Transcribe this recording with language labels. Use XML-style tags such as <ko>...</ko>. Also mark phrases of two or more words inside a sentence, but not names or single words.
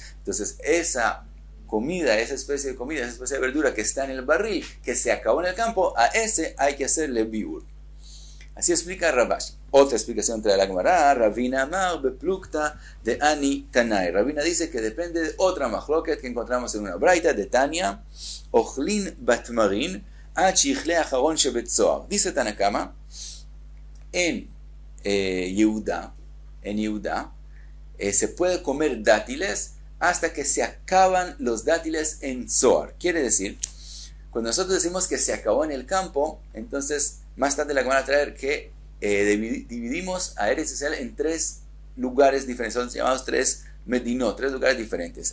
<es>Entonces esa comida, esa especie de comida, esa especie de verdura que está en el barril, que se acabó en el campo, a ese hay que hacerle biur. Así explica Ravashi. Otra explicación trae la Gemara,</es> <arc>רבינא אמר בפלוגתא דהני תנאי.</arc> <es>Ravina dice que depende de otra machloket que encontramos en una braita de Tania,</es> <he>אוכלין בתמרים עד שיכלה האחרון שבצוער.</he> <es>Dice</es> <arc>תנא קמא,</arc> <es>en Yehuda se puede comer dátiles hasta que se acaban los dátiles en Zohar. Quiere decir, cuando nosotros decimos que se acabó en el campo, entonces más tarde la Gemara va a traer que dividimos a</es> <he>ארץ ישראל</he> <es>en 3 lugares diferentes, son llamados 3 Medinot, 3 lugares diferentes.</es>